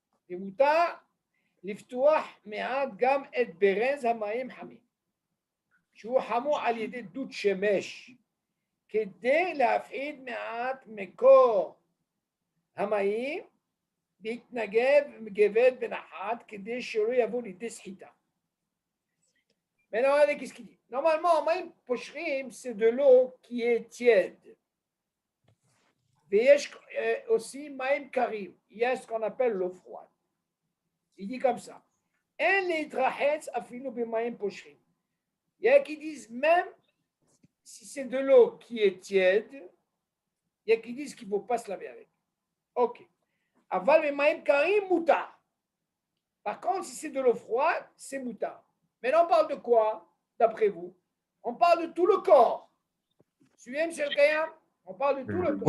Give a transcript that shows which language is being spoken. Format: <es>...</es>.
<he>ומותר לפתוח מעט גם את ברז המים חמים, שהוא חמור על ידי דוד שמש, כדי להפחית מעט מקור המים, להתנגב מגבת בנחת, כדי שלא יבוא לידי סחיטה.</he> <fr>Maintenant, regardez qu'est-ce qu'il dit. Normalement,</fr> <he>מים פושרים,</he> <fr>c'est de l'eau qui est tiède.</fr> <he>ויש aussi מים קרים.</he> <fr>Il y a ce qu'on appelle l'eau froide. Il dit comme ça.</fr> <he>En להתרחץ אפילו במים פושרים.</he> <fr>Il y a qui disent même si c'est de l'eau qui est tiède, il y a qui disent qu'il ne faut pas se laver avec. Ok.</fr> <he>Aval b'maim karim mutar.</he> <fr>Par contre, si c'est de l'eau froide, c'est mutar. Maintenant, on parle de quoi, d'après vous? On parle de tout le corps. Suivez, M. Kayam? On parle de tout le corps.</fr>